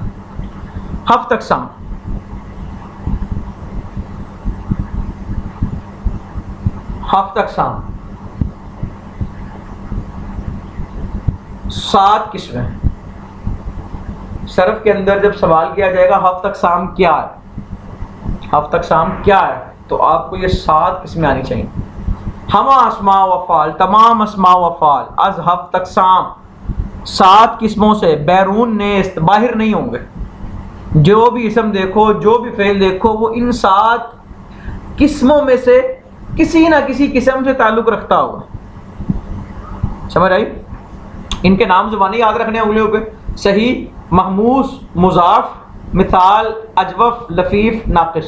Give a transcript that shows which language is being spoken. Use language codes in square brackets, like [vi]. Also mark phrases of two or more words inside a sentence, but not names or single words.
[ur] 7 اقسام. 7 اقسام, 7 قسمیں. صرف کے اندر جب سوال کیا جائے گا 7 اقسام کیا ہے, 7 اقسام کیا ہے, تو آپ کو یہ 7 قسمیں آنی چاہیے. [fa] ہما اسماء و افعال, تمام اسماء و افعال از 7 اقسام, [ur] 7 قسموں سے [fa] بیرون نیست, [ur] باہر نہیں ہوں گے. جو بھی اسم دیکھو, جو بھی فعل دیکھو, وہ ان 7 قسموں میں سے کسی نہ کسی قسم سے تعلق رکھتا ہوگا. سمجھ آئی؟ ان کے نام زبانی یاد رکھنے ہیں انگلیوں پہ. صحیح, محموس, مضاف, مثال, اجوف, لفیف, ناقص.